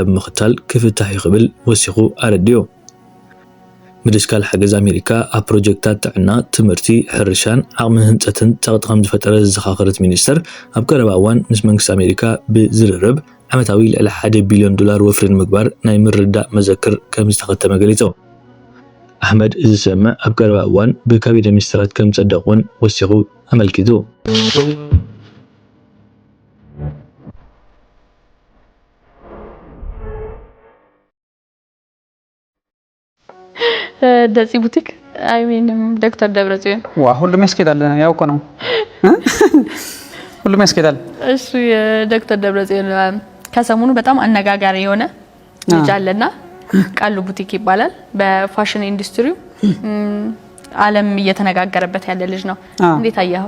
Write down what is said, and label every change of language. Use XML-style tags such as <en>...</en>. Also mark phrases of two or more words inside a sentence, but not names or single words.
<ti>ብምኽታል ክፍታሕ ይኽብል ወሲኹ ኣረድዩ። ምድስካል ሓገዝ ኣሜሪካ ኣብ ፕሮጀክታት ጥዕና፣ ትምህርቲ፣ ሕርሻን ዓቕሚ ህንፀትን ፀቕጢ ከም ዝፈጠረ ዝዘኻኸረት ሚኒስተር ኣብ ቀረባ እዋን ምስ መንግስቲ ኣሜሪካ ብዝርርብ ዓመታዊ ልዕሊ $1 ቢልዮን ወፍሪ ንምግባር ናይ ምርዳእ መዘክር ከም ዝተኸተመ ገሊጹ። ኣሕመድ እዚ ሰምዕ ኣብ ቀረባ እዋን ብካቢነ ሚኒስትራት ከም ዝጸድቕ እውን ወሲኹ ኣመልኪቱ። ደፂ ቡቲክ ዶክተር ደብረጽዮን</ti> <am>ሁሉም ያስኬዳል። ያው እኮ ነው ሁሉም ያስኬዳል። እሱ የዶክተር ደብረጽዮን ከሰሞኑ በጣም አነጋጋሪ የሆነ ልጅ አለና ቃሉ ቡቲክ ይባላል። በፋሽን ኢንዱስትሪው ዓለም እየተነጋገረበት ያለ ልጅ ነው። እንዴት አያኸው?</am>